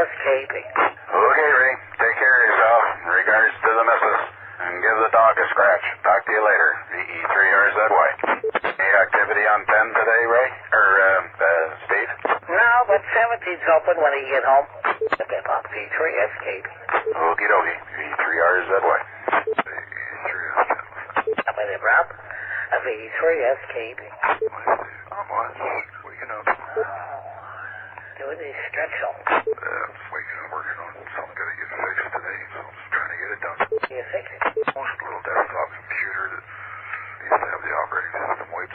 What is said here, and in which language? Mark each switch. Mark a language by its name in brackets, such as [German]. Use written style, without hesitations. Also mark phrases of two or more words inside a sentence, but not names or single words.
[English] Okay, Ray. Take care of yourself. Regards to the missus. and give the dog a scratch. Talk to you later. VE3RZY. Any activity on 10 today, Ray? Or, Steve? No, but 17's open when you get home. V3 escape. Okie dokie. VE3RZY. VE3RZY. I'm with it, Rob. A V3 escape. I'm waking up. Doing these stretch on. Just waking up, working on something gotta get fixed today, so I'm just trying to get it done. You fix it. Almost a little desktop computer that needs to have the operating system wiped.